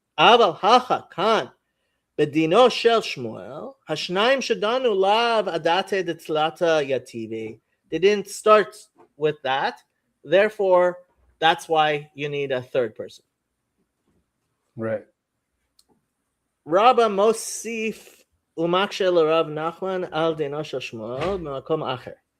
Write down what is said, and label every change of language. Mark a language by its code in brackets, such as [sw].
[he] אבל הכה כאן בדינו של שמואל, השניים שדנו לאו עדתי דתלתה יטיבי. [en] They didn't start with that, therefore that's why you need a third person. Right. [he] רבא מוסיף ומקשה לרב נחמן על דינו של שמואל במקום אחר.